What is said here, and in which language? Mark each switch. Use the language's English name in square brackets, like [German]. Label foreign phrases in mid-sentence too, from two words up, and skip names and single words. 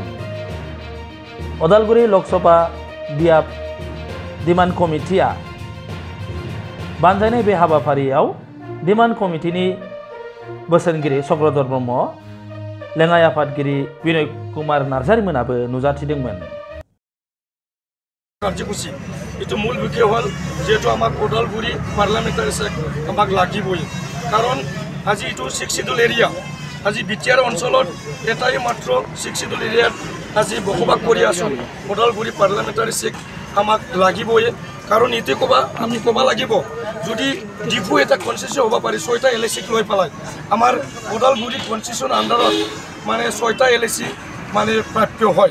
[Bodo] अदालगुरि लकसभा बियाब डिमान्ड कमिटिया बानजायनाय बे हाबाफारियाव डिमान्ड कमिटिनि बोसोनगिरि चक्रधर ब्रह्म, लेङाइ आफादगिरि बिनय कुमार नार्जारी मोनाबो नुजाथिदोंमोन। [Assamese] কাৰ্যসূচী এইটো মূল বিষয় হ'ল যেহেতু আমাক ওদালগুৰি [English] parliamentary seat [Assamese] আমাক লাগিবই, কাৰণ আজি এইটো 6 [English] schedule area, [Assamese] আজি বিটিআৰ অঞ্চলত এটাই মাত্ৰ 6 [English] schedule areaত [Assamese] আজি বসবাস কৰি আছোঁ। ওদালগুৰি [English] parliamentary seat [Assamese] আমাক লাগিবই, কাৰণ এইটো আমি ক'ব লাগিব যদি ডিপু এটা কনষ্টিটিউশ্যন হ'ব পাৰি 6টা এলএচিক লৈ পেলাই আমাৰ ওদালগুৰি [English] constitution underত [Assamese] মানে 6টা এলএচি মানে প্ৰাপ্য হয়।